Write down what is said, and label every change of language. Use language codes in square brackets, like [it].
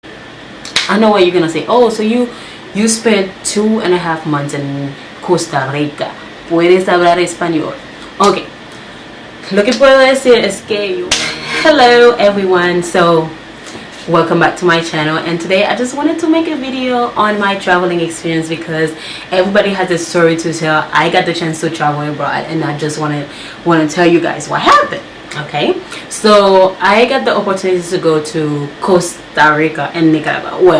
[en] I know what you're gonna say. Oh, so you spent 2.5 months in Costa Rica. [es] ¿Puedes hablar español? Okay. Lo que puedo decir es que [en] hello everyone. So welcome back to my channel, and today I just wanted to make a video on my traveling experience because everybody has a story to tell. I got the chance to travel abroad, and I just want to tell you guys what happened. Okay, so I got the opportunity to go to Costa Rica and Nicaragua.